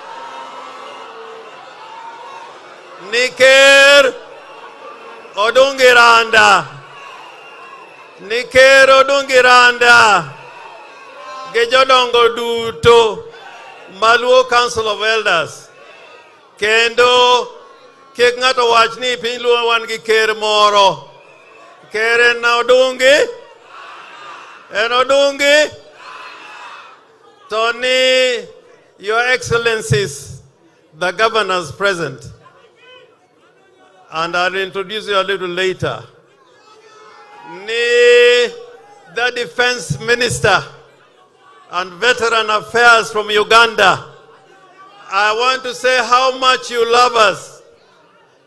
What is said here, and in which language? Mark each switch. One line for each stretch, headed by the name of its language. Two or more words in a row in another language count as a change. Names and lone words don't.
Luo (Kenya and Tanzania): Niker odungi randa gi jodongo duto maluo Council of Elders. Kendo kik ng'ato wach ni piny luo wan gi ker moro. Ker en odungi.
English: Tony, Your Excellencies, the governors present, and I'll introduce you a little later. The Defense Minister and Veteran Affairs from Uganda, I want to say how much you love us.